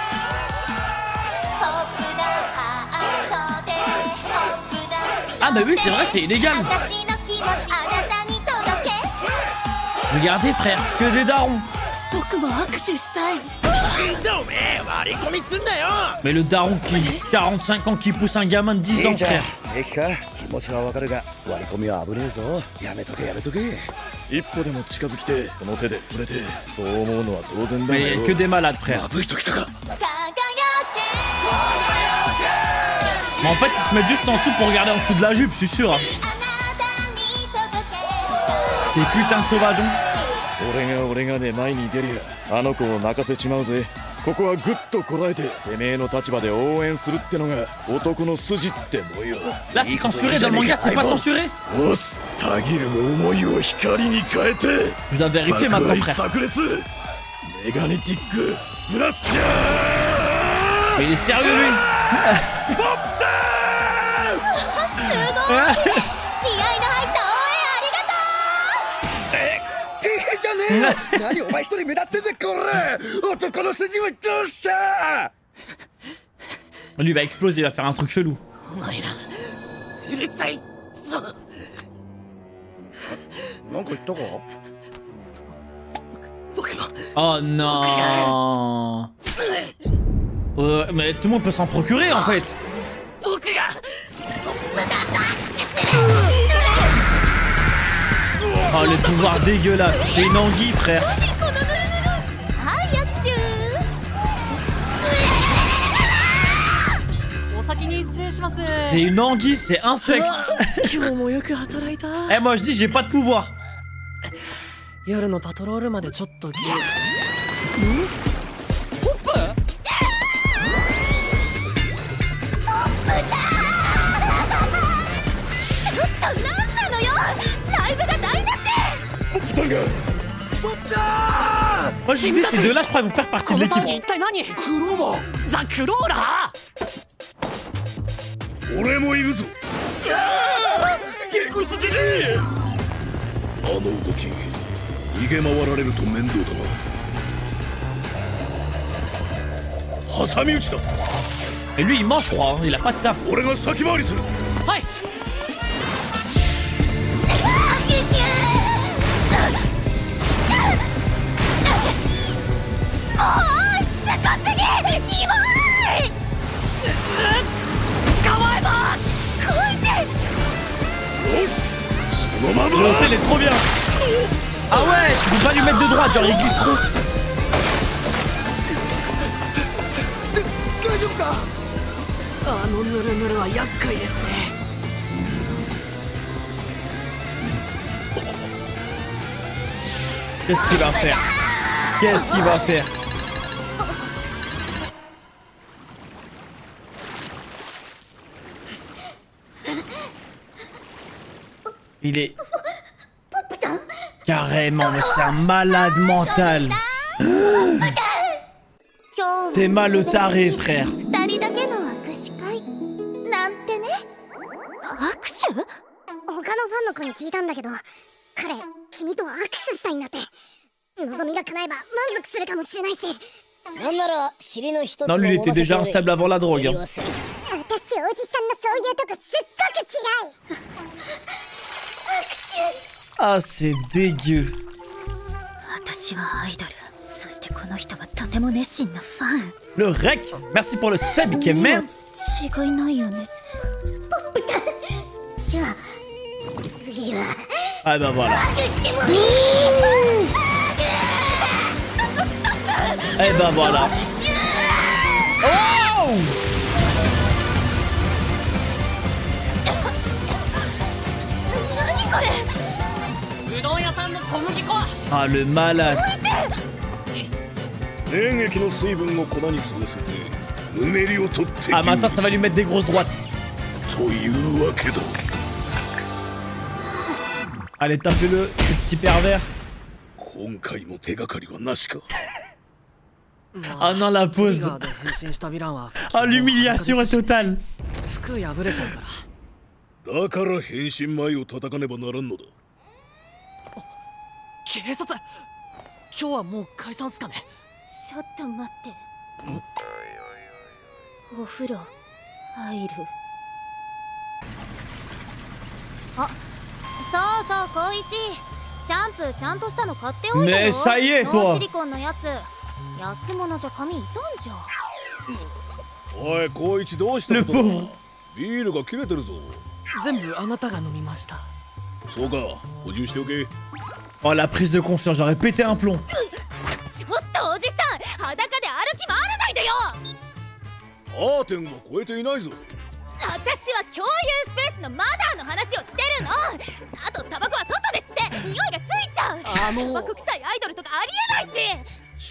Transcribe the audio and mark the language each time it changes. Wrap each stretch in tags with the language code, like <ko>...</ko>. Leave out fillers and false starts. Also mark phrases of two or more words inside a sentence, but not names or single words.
<fr>Ah bah oui c'est vrai, c'est illégal. Regardez frère, que des darons. Mais le daron qui 45 ans qui pousse un gamin de 10 ans frère.</fr> <ja>気持ちはわかるが割り込みは危ねえぞ。やめとけやめとけ。一歩でも近づきてこの手で触れてそう思うのは当然だよ。</ja> <fr>Mais que des malades frère.</fr> <ja>ぶいときたか。</ja> <fr>Mais en fait ils se mettent juste en dessous pour regarder en dessous de la jupe, je suis sûr. Ces putains de sauvageons.</fr> <ja>俺がね前に出りゃあの子を泣かせちまうぜ。 ここはグッとこらえててめえの立場で応援するってのが男の筋ってもよ。</ja> <fr>Là c'est censuré dans le manga, c'est pas censuré.</fr> <ja>おす、たぎる思いを光に変えて</ja> <fr>Je dois vérifier maintenant,</fr> <ja>爆</ja> <fr>frère.</fr> <ja>炸裂メガネティックブラスチャー</ja> <fr>Mais il est sérieux lui.</fr> <ja>ポップタすごい気合いの入った応援ありがとう。じゃねえ何お前一人目立ってんぜこれ男の筋はどうした</ja> <fr>Lui il va exploser, il va faire un truc chelou.</fr> <ja>お前らうるさいぞ。なんか言ったか僕も</ja> <fr>Oh non. Mais tout le monde peut s'en procurer en fait.</fr> <ja>僕が</ja> <fr>Oh le pouvoir dégueulasse. C'est une anguille frère.</fr> <ja>このぬるぬるはい握手。お先に失礼します</ja> <fr>C'est une anguille, c'est infect.</fr> <ja>今日もよく働いた</ja> <fr>Eh moi je dis j'ai pas de pouvoir.</fr> <ja>夜のパトロールまでちょっとちょっとなんなのよ。ライブが台無し。ポップタンが</ja> <fr>Moi je dis ces deux là je crois ils vont faire partie</fr> <ja>こ</ja> <fr>de</fr> <ja>の騒ぎ</ja> <fr>l'équipe.</fr> <ja>一体何クローバーザ・クローラー俺もいるぞゲコスジジイあの動き逃げ回られると面倒だな挟み撃ちだ</ja> <fr>Et lui il mange je crois, hein. Il a pas de taf.</fr> <ja>俺が先回りするはいおーしつこすぎキモい。捕まえたこいつよしそのま</ja> <fr>Le</fr> <ja>ま</ja> <fr>hôtel est trop bien. Ah ouais, tu peux pas lui mettre de droite, genre il glisse trop.</fr> <ja>大丈夫かあのヌルヌルは厄介ですね</ja> <fr>Qu'est-ce qu'il va faire? Qu'est-ce qu'il va faire? Il est... Carrément, mais c'est un malade mental. T'es mal le taré, frère.</fr> <ja>二人だけの握手会なんてね。握手？他のファンの子に聞いたんだけど、彼君と握手したいんだって。望みが叶えば満足するかもしれないし。なんなら尻の一つ</ja> <fr>Non, lui, il était déjà instable avant la drogue. Hein.</fr> <ja>私おじさんのそういうとこすっごく嫌い。</ja> <fr>Ah, c'est dégueu.</fr> <ja>私はアイドル。そしてこの人はとても熱心なファン。</ja> <fr>Le rec, merci pour le sub, Kemen.</fr> <ja>違いないよね。じゃあ次は</ja> <fr>Ah bah voilà. Eh bah voilà. Oh!</fr> <ja>何これ。うどん屋さんの小麦粉</ja> <fr>Ah, le malade.</fr> <ja>粘液の水分を粉に吸わせてぬめりを取って</ja> <fr>Ah, maintenant ça va lui mettre des grosses droites.</fr> <ja>というわけだ</ja> <fr>Allez, tapez-le, ce petit pervers.</fr> <ja>今回も手がかりはなしか</ja> <fr>Ah non, la</fr> <ja>トリ</ja> <fr>pause.</fr> <ja>ガーで変身したヴィランは</ja> <fr>Ah, l'humiliation totale.</fr> <ja>服破れちゃうからだから変身前を叩かねばならんのだ警察今日はもう解散っすかねちょっと待って。お風呂入る。あ、そうそう光一。シャンプーちゃんとしたの買っておいたよ。ねえ</ja> <fr>ça y est, toi.</fr> <ja>ノーシリコンのやつ。安物じゃ髪傷んじゃう。おい光一どうしたことだ</ja> <fr>Le pauvre.</fr> <ja>ビールが切れてるぞ全部あなたが飲みましたそうか補充しておけ</ja> <fr>Oh, la prise de confiance, j'aurais pété un plomb.</fr> <ja>ちょっとおじさん、裸で歩き回らないでよ。カーテンは超えていないぞ私は共有スペースのマナーの話をしてるの。あとタバコは外で吸って匂いがついちゃう。タバコ臭いアイドルとかありえないし。</ja>